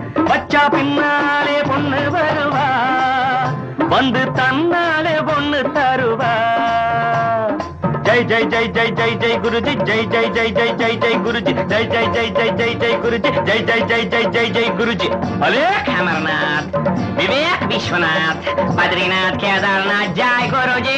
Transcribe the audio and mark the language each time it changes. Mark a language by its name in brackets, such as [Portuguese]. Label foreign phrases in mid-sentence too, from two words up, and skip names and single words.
[Tamil] வச்சா பின்னாலே பொண்ணு வருவா, வந்து தன்னாலே பொண்ணு தருவா. [Hindi] जय जय जय जय जय जय गुरुजी, जय जय जय जय जय जय गुरुजी, जय जय जय जय जय जय गुरुजी, जय जय जय जय जय जय गुरुजी. अलेख अमरनाथ, विवेक विश्वनाथ, बद्रीनाथ, केदारनाथ, जय गुरु